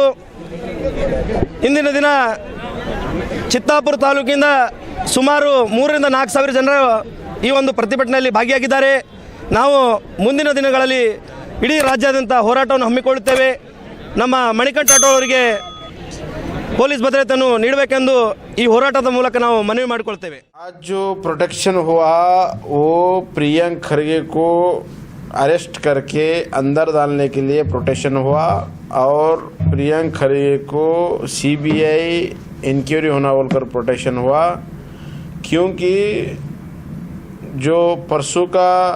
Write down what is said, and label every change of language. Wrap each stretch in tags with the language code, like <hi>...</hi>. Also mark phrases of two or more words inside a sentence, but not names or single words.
<kn>ಇಂದಿನ ದಿನ ಚಿತ್ತಾಪುರ ತಾಲೂಕಿಂದ ಸುಮಾರು 3 ರಿಂದ 4 ಸಾವಿರ ಜನರು ಈ ಒಂದು ಪ್ರತಿಭಟನೆಯಲ್ಲಿ ಭಾಗಿಯಾಗಿದ್ದಾರೆ। ನಾವು ಮುಂದಿನ ದಿನಗಳಲ್ಲಿ ಇಡೀ ರಾಜ್ಯಾದ್ಯಂತ ಹೋರಾಟವನ್ನು ಹಮ್ಮಿಕೊಳ್ಳುತ್ತೇವೆ. ನಮ್ಮ ಮಣಿಕಂಠ ರಾಠೋಡ್ ಅವರಿಗೆ ಪೊಲೀಸ್ ಭದ್ರತೆಯನ್ನು ನೀಡಬೇಕೆಂದು ಈ ಹೋರಾಟದ ಮೂಲಕ ನಾವು ಮನವಿ ಮಾಡಿಕೊಳ್ತೇವೆ.</kn> <hi>आज जो प्रोटेक्शन हुआ वो प्रियंक खरगे को अरेस्ट करके अंदर डालने के लिए प्रोटेक्शन हुआ और प्रियंक खरगे को</hi> <en>CBI inquiry</en> <hi>होना बोलकर प्रोटेक्शन हुआ, क्योंकि जो परसों का</hi>